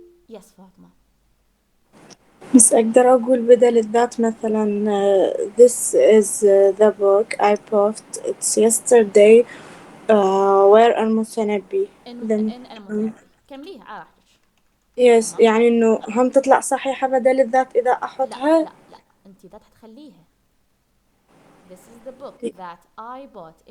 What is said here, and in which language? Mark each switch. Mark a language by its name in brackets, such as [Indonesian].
[English] Yes فاطمة. [Arabic] بس أقدر أقول بدل الذات مثلا [English] this is the book I bought it's yesterday where المتنبي in [Arabic] المتنبي. كمليها على راحتك. [English] yes [Arabic] تمام. يعني إنه هم تطلع صحيحة بدل الذات إذا أحطها لا أنت ذات حتخليها. [English] This is the book that I bought.